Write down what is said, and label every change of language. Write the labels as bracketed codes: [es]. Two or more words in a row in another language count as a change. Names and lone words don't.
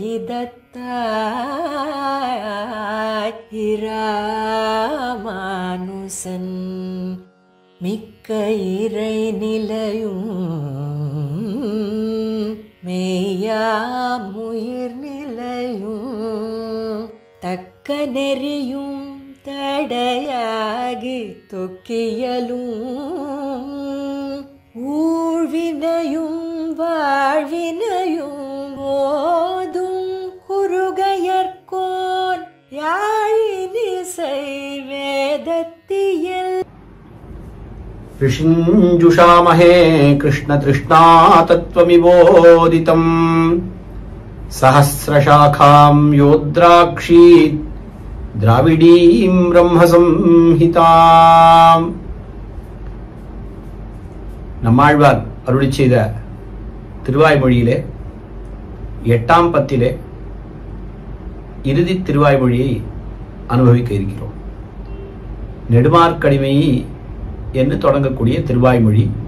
[ta] இதத்தாய் இராமானுசன் மிக்க இறை நிலையும் மெய்யாமுயிர் நிலையும் தக்க நெறியும் தடையாகி தொக்கியலும் ஊழ்வினையும் வாழ்வினையும் ஓதும் குருகையர்கோன் யாழினிசை வேதத்தியல் [sa] ऋषिञ्जुषामहे कृष्णतृष्णा तत्त्वमिवोदितम् सहस्रशाखां योद्राक्षीत् द्राविडीं ब्रह्मसंहिताम् [ta] நம்மாழ்வார் அருளிச் செய்த திருவாய்மொழியிலே 8ஆம் பத்திலே இறுதி திருவாய்மொழியை அனுபவிக்க இருக்கிறோம். நெடுமார்க்கடிமை என்று தொடங்கக்கூடிய திருவாய்மொழி.